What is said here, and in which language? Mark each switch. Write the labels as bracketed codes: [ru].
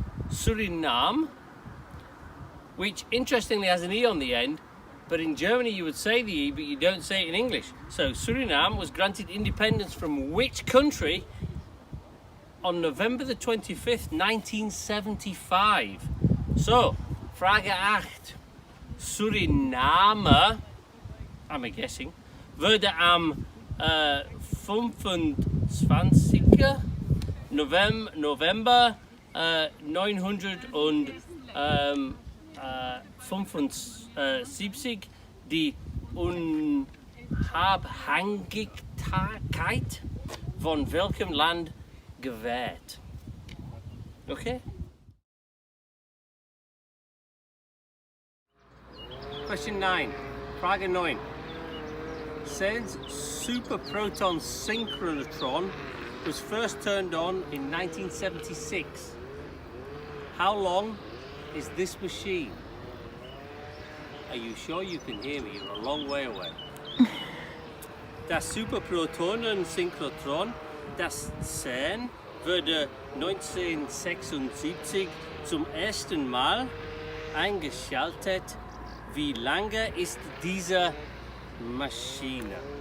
[en] Suriname, which interestingly has an E on the end, but in Germany you would say the E, but you don't say it in English. So Suriname was granted independence from which country on November the 25th, 1975? [de] So, Frage 8. Suriname, [en] I'm guessing, [de] wurde am 25. November 975 die Unabhängigkeit von welchem Land gewährt? [en] Okay? Question 9. [de] Frage 9. [en] Says superproton synchrotron was first turned on in 1976. How long is this machine? Are you sure you can hear me? You're a long way away. [de] Das Superprotonensynchrotron, das CERN, wurde 1976 zum ersten Mal eingeschaltet. Wie lange ist diese Maschine?